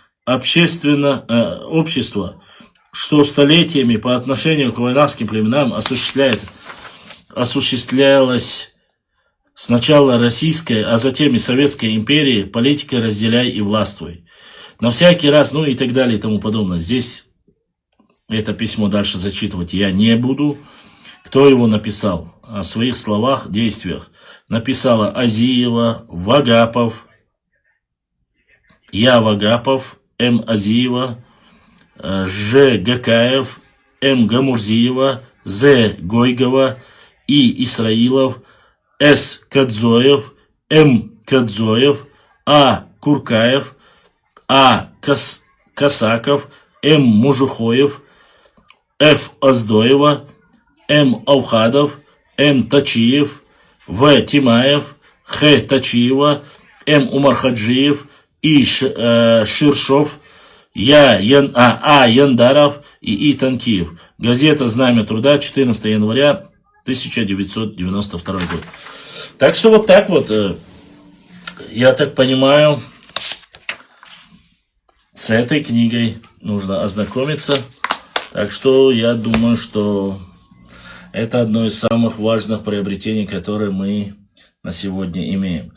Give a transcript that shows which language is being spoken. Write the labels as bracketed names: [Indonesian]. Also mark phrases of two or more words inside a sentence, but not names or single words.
[Russian] Общество, что столетиями по отношению к войнахским племенам осуществлялось сначала Российской, а затем и Советской империи, политика «разделяй и властвуй». На всякий раз, и так далее и тому подобное. Здесь это письмо дальше зачитывать я не буду. Кто его написал? О своих словах, действиях. Написала Азиева, Вагапов, Я Вагапов, М. Азиева, Ж. Гакаев, М. Гамурзиева, З. Гойгова, И. Исраилов, С. Кадзоев, М. Кадзоев, А. Куркаев, А. Касаков, М. Мужухоев, Ф. Оздоева, М. Аухадов, М. Тачиев, В. Тимаев, Х. Тачиева, М. Умархаджиев, И. Ширшов, А. Яндаров и И. Танкиев. Газета «Знамя труда», 14 января 1992 год. Так что вот так вот, я так понимаю, с этой книгой нужно ознакомиться. Так что я думаю, что это одно из самых важных приобретений, которые мы на сегодня имеем.